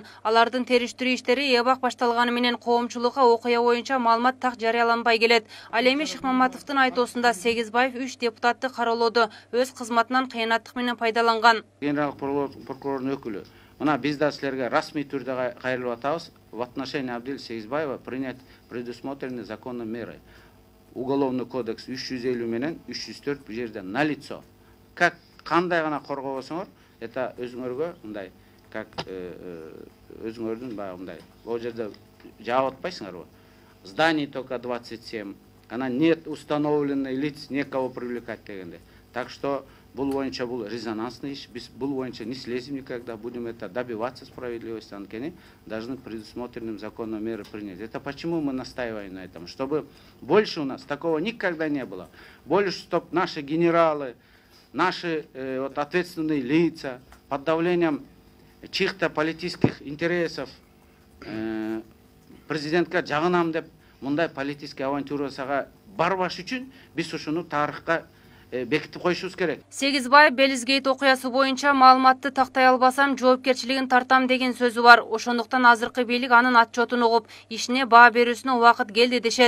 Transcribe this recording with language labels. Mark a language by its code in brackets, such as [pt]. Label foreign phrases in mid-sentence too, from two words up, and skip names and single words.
[ky] Алардын териштирүү иштери эбак башталганы менен коомчулукка окуя боюнча маалымат так жарыяланбай келет. Ал эми Шыкмаматовдун айтуусунда Сегизбаев 3 депутатты кароолоодо өз кызматынан кыянаттык менен пайдаланган. Генерал прокурордун өкүлү, мына биз да силерге расмий түрдө кайрылып атабыз. [ru] В отношении Абдила Сегизбаева принять предусмотренные законной меры. Уголовный кодекс [ky] 350 менен 304 бу жерде налицо. Как кандай гана коргобосоңор, это өзүңөргө мындай, как өзүңөрдүн баягы мындай. Ол жерде жаап атпайсыңарбы? [ru] Зданий только 27. Она нет установленной лиц, некого привлекать дегенде. Так что [ky] бул боюнча бул резонансный иш. Биз бул боюнча [ru] не слезем никогда, будем это добиваться справедливости, анткени должны предусмотренным законом меры принять. Это почему мы настаиваем на этом, чтобы больше у нас такого никогда не было. Больше, чтобы наши генералы, наши ответственные лица под давлением чьих-то политических интересов [ky] президентке жагынам деп мындай политический авантюрасага барбаш үчүн биз ушуну тарыхка бекитип коюшубуз керек. Сегизбаев Белизгейт окуясы боюнча маалыматты тактай албасам жоопкерчилигин тартам деген сөзү бар. Ошондуктан азыркы бийлик анын отчетун угуп, ишине баа берүүсүнө убакыт келди дешет.